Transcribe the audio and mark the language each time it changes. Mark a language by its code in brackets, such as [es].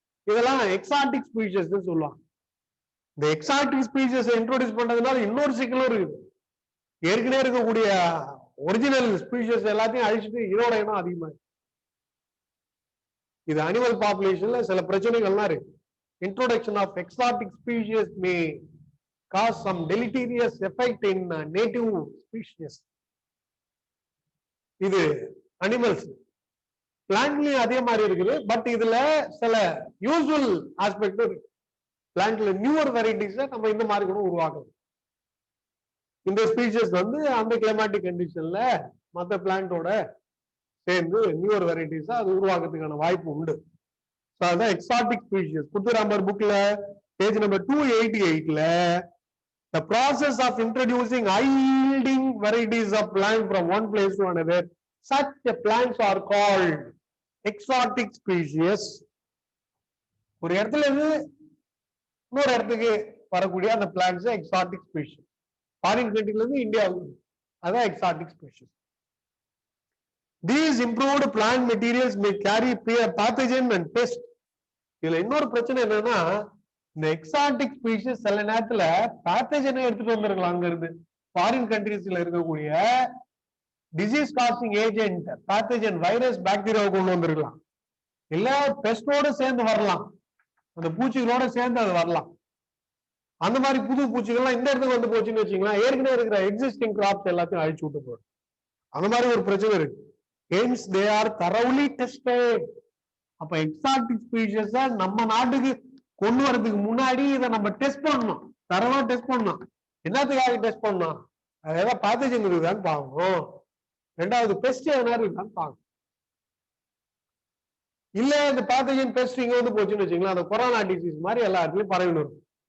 [ta] இதெல்லாம் exotic species சொல்லுவாங்க. இந்த எக்ஸாட்டிக் ஸ்பீஷிஸ் இன்ட்ரோடியூஸ் பண்றதுனால இன்னொரு சிக்கலும் இருக்குது. ஏற்கனவே இருக்கக்கூடிய ஒரிஜினல் ஸ்பீஷிஸ் எல்லாத்தையும் அழிச்சுட்டு இதோட இனம் அதிகமா. இது அனிமல் பாப்புலேஷன்ல சில பிரச்சனைகள்லாம் இருக்கு. [en] Introduction of exotic species may cause some deleterious effect in native species. [ta] இது அனிமல்ஸ். பிளான்ட்லயும் அதே மாதிரி இருக்குது, பட் இதுல சில யூஸ்வல் ஆஸ்பெக்ட் இருக்கு. பிளான்ட்ல நியூவர் வெரைட்டிஸ் நம்ம இந்த மாதிரி கூட உருவாக்கணும். இந்த ஸ்பீஷிஸ் வந்து அந்த கிளைமேட்டிக் கண்டிஷன்ல மற்ற பிளான்ட்டோட சேர்ந்து நியூவர் வெரைட்டிஸ் அது உருவாக்குறதுக்கான வாய்ப்பு உண்டு. எக்ஸாட்டிக் ஸ்பீஷிஸ் புத்துராமர் புக்ல page number 288ல [en] the process of introducing high yielding varieties of plant from one place to another, such plants are called exotic species. [ta] ஒரு இடத்துல இருந்து இன்னொரு இடத்துக்கு வரக்கூடிய அந்த பிளான்ட்ஸ் எக்ஸாட்டிக் ஸ்பீஷிஸ். ஃபாரின் கண்ட்ரில இருந்து இந்தியாவுக்கு, அதான் exotic species. [en] These improved plant materials may carry pathogen and pest. [ta] இதுல இன்னொரு பிரச்சனை என்னன்னா, இந்த எக்ஸாட்டிக் ஸ்பீஷிஸ் சில நேரத்துல பேத்தஜனை எடுத்துட்டு வந்திருக்கலாம். அங்க இருந்து ஃபாரின் கண்ட்ரீஸ்ல இருக்கக்கூடிய disease causing agent pathogen virus பாக்டீரியாவை கொண்டு வந்திருக்கலாம், இல்ல பெஸ்டோட சேர்ந்து வரலாம், அந்த பூச்சிகளோட சேர்ந்து அது வரலாம். அந்த மாதிரி புது பூச்சிகள்லாம் இந்த இடத்துக்கு வந்து போச்சுன்னு வச்சுங்களேன், ஏற்கனவே இருக்கிற எக்ஸிஸ்டிங் கிராப்ஸ் எல்லாத்தையும் அழிச்சு விட்டு போடும். அந்த மாதிரி ஒரு பிரச்சனை இருக்கு. [en] hence they are thoroughly tested. [ta] அப்ப எக்ஸாட்டிக் ஸ்பீஷிஸ் நம்ம நாட்டுக்கு கொண்டு வரதுக்கு முன்னாடி இதை நம்ம டெஸ்ட் பண்ணணும், தரவா டெஸ்ட் பண்ணணும். என்னத்துக்காக டெஸ்ட் பண்ணணும்? அது ஏதாவது பேத்தஜன் இருக்குதான்னு பார்க்கணும். ரெண்டாவது பெஸ்ட் எதனா இருக்குதான்னு பார்க்கணும். இல்ல இந்த பேத்தஜன் பெஸ்ட் இங்க வந்து போச்சுன்னு வச்சுங்களா, அந்த கொரோனா டிசீஸ் மாதிரி எல்லா இடத்துலயும் பரவின்னு இருக்கும்.